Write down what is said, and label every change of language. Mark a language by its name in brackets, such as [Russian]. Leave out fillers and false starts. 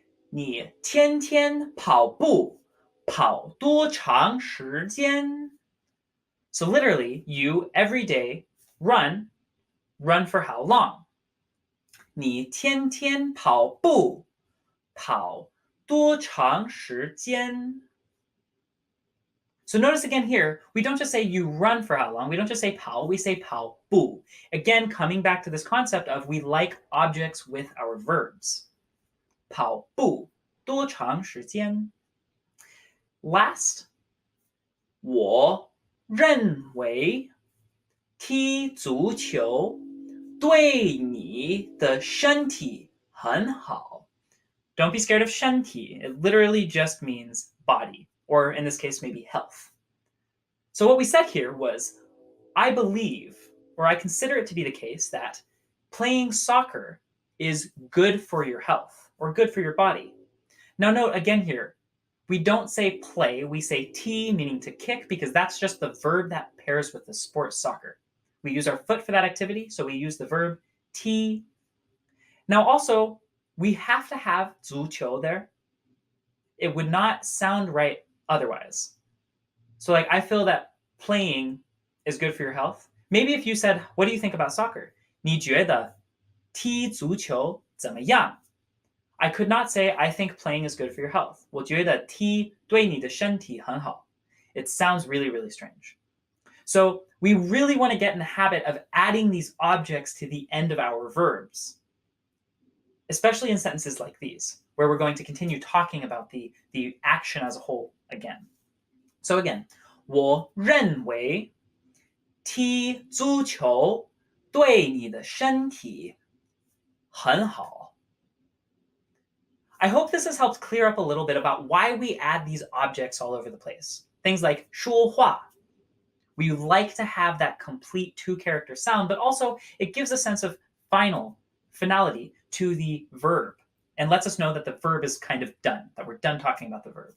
[Chinese] 你天天跑步，跑多长时间? [English] So literally, you every day run for how long? [Chinese] 你天天跑步，跑多长时间? [English] So notice again here, we don't just say you run for how long, we don't just say 跑, we say 跑步. Again, coming back to this concept of we like objects with our verbs. [Chinese] 跑步多长时间? [English] Last, [Chinese] 我认为踢足球对你的身体很好. [English] Don't be scared of 身体. It literally just means body, or in this case, maybe health. So what we said here was, I believe, or I consider it to be the case, that playing soccer is good for your health or good for your body. Now, note again here, we don't say play, we say ti, meaning to kick, because that's just the verb that pairs with the sport soccer. We use our foot for that activity, so we use the verb ti. Now, also, we have to have 足球 there. It would not sound right otherwise. So, like, I feel that playing is good for your health. Maybe if you said, what do you think about soccer? [Chinese] 你觉得踢足球怎么样? [English] I could not say, I think playing is good for your health. [Chinese] 我觉得踢对你的身体很好. [English] It sounds really, really strange. So we really want to get in the habit of adding these objects to the end of our verbs, especially in sentences like these, where we're going to continue talking about the action as a whole again. So again, [Chinese] 我认为踢足球对你的身体很好. [English] I hope this has helped clear up a little bit about why we add these objects all over the place. Things like 说话. We like to have that complete two-character sound, but also it gives a sense of finality to the verb and lets us know that the verb is kind of done, that we're done talking about the verb.